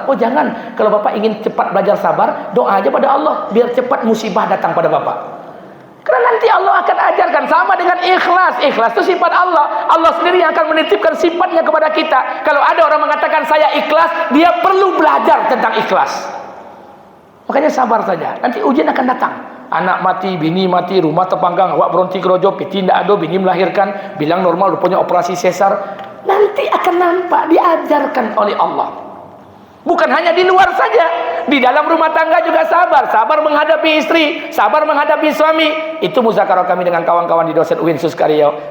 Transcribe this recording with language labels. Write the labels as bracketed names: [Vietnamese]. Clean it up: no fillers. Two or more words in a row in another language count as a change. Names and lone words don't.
[Indonesian] Oh jangan, kalau Bapak ingin cepat belajar sabar, doa aja pada Allah, biar cepat musibah datang pada Bapak. Karena nanti Allah akan ajarkan, sama dengan ikhlas. Ikhlas itu sifat Allah. Allah sendiri yang akan menitipkan sifatnya kepada kita. Kalau ada orang mengatakan saya ikhlas, dia perlu belajar tentang ikhlas. Makanya sabar saja, nanti ujian akan datang. [Minangkabau] Anak mati, bini mati, rumah terpanggang, awak beronti kerojo, piti ndak ada, bini melahirkan, bilang normal, rupanya operasi sesar. [Indonesian] Nanti akan nampak, diajarkan oleh Allah. Bukan hanya di luar saja, di dalam rumah tangga juga sabar. Sabar menghadapi istri, sabar menghadapi suami. Itu muzakarah kami dengan kawan-kawan di dosen UIN Suskario.